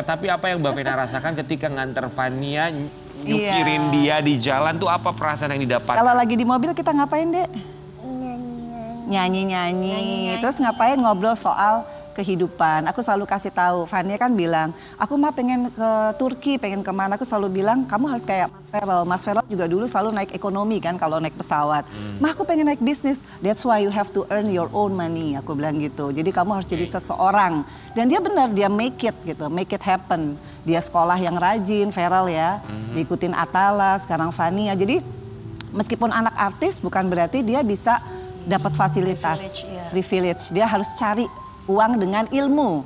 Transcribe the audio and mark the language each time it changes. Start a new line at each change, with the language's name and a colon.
Indonesian: Tapi apa yang Mbak Vena rasakan ketika nganter Fania nyupirin dia di jalan tuh apa perasaan yang didapat? Kalau lagi di mobil kita ngapain Dek? Nyanyi-nyanyi. Terus ngapain ngobrol soal kehidupan. Aku selalu kasih tahu, Fania kan bilang, aku mah pengen ke Turki, pengen kemana. Aku selalu bilang, kamu harus kayak Mas Feral. Mas Feral juga dulu selalu naik ekonomi kan kalau naik pesawat. Mah aku pengen naik bisnis,
English: that's why you have to earn your own money.
Indonesian: Aku bilang gitu. Jadi kamu harus jadi seseorang. Dan dia benar, dia make it gitu,
English: make it happen.
Indonesian: Dia sekolah yang rajin, Feral ya. Diikutin Atala, sekarang Fania. Jadi meskipun anak artis bukan berarti dia bisa dapat fasilitas. privilege. Dia harus cari uang dengan ilmu.